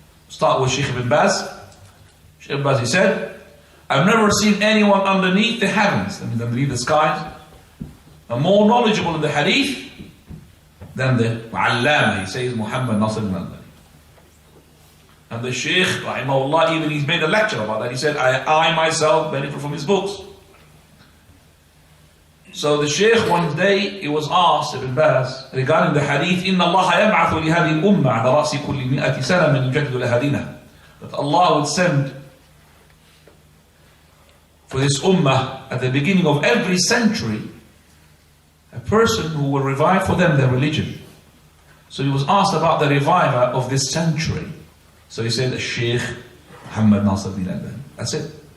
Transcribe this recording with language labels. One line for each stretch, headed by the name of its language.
English: Start with Shaykh ibn Baz. Shaykh ibn Baz, he said, I've never seen anyone underneath the heavens, that means underneath the skies, more knowledgeable in the hadith than the Allama, he says, Muhammad Nasir al-Albani. And the Shaykh, rahimahullah, even he's made a lecture about that. He said, I myself benefit from his books. So the Shaykh, one day, he was asked, Ibn Baz, regarding the hadith,
Arabic: إِنَّ اللَّهَ يَبْعَثُ لِهَذِهِ الْأُمَّةِ عَلَى رَأْسِ كُلِّ مِئَةِ سَنَةٍ مَنْ يُجَدِّدُ لَهَا دِينَهَا.
English: That Allah would send for this ummah at the beginning of every century a person who will revive for them their religion. So he was asked about the reviver of this century. So he said, Shaykh Muhammad Nasir al-Albani. That's it.